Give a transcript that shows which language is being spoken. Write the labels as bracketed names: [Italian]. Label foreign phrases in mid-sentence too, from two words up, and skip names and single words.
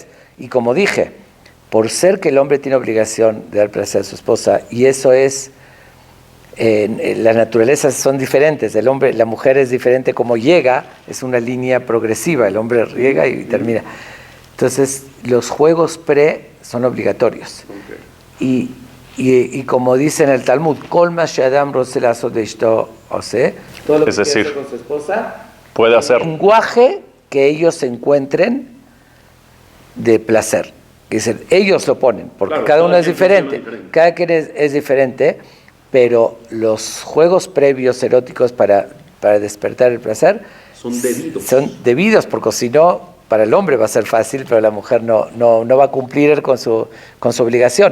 [Spanish] Y como dije, por ser que el hombre tiene obligación de dar placer a su esposa, y eso es las naturalezas son diferentes, el hombre, la mujer es diferente, como llega, es una línea progresiva, el hombre llega y termina. Entonces, los juegos son obligatorios. [Hebrew] Okay. [Spanish] Y como dice en el Talmud, [Hebrew] כל מה שאדם רוצה לעשות לאשתו עושה, [Spanish] todo lo que quiere hacer con su esposa, puede hacer. El lenguaje que ellos encuentren de placer. Dicen, ellos lo ponen, porque claro, cada uno es diferente. Cada quien es diferente. Pero los juegos previos eróticos para despertar el placer son debidos, porque si no, para el hombre va a ser fácil, pero la mujer no va a cumplir con su obligación.